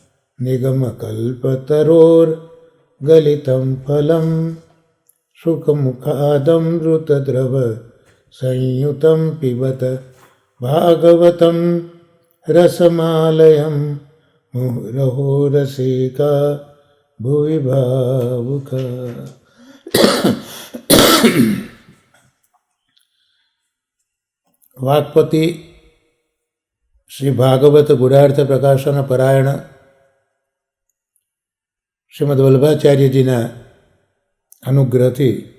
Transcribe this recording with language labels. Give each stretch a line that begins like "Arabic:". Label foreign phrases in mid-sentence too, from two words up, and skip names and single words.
Sanskrit: निगमकल्पतरोर्गलितं फलं शुकमुखादमृतद्रव संयुतं पिबत भागवतं रसमालयं मुहुरहो रसिका भुवि भावुका.
Gujarati: વાકપતિ શ્રી ભાગવત ગુઢાર્થ પ્રકાશન પરાયણ શ્રીમદ વલ્લભાચાર્યજીના અનુગ્રહથી